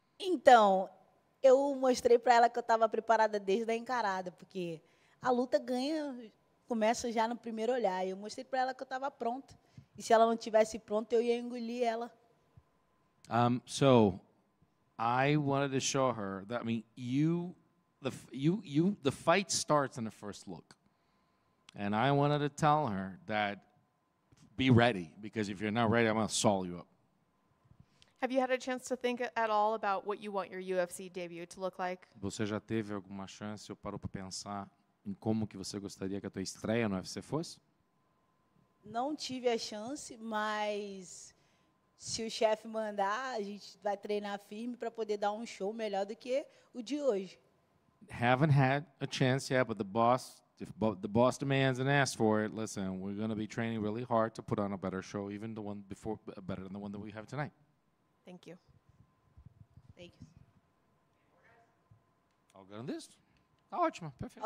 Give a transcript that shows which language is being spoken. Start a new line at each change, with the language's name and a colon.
Portuguese: Então, eu mostrei para ela que eu estava preparada desde a encarada, porque a luta começa já no primeiro olhar. Eu mostrei para ela que eu estava pronta. E se ela não tivesse pronta, eu ia engolir ela.
English: So I wanted to show her that, I mean, the fight starts in the first look. And I wanted to tell her that be ready, because if you're not ready, I'm going to saw you up. Have you had a chance to think at all about what you want your UFC debut to look like?
Portuguese: Você já teve alguma chance ou parou para pensar em como que você gostaria que a tua estreia no UFC fosse? Não tive a chance, mas se o chefe mandar, a gente vai treinar firme para poder dar um show melhor do que o de hoje.
English: Haven't had a chance yet, but if the boss demands and asks for it, listen, we're going to be training really hard to put on a better show, even the one before, better than the one that we have tonight. Thank you. Thank you. All good on this?
Portuguese: Tá ótimo, perfeito.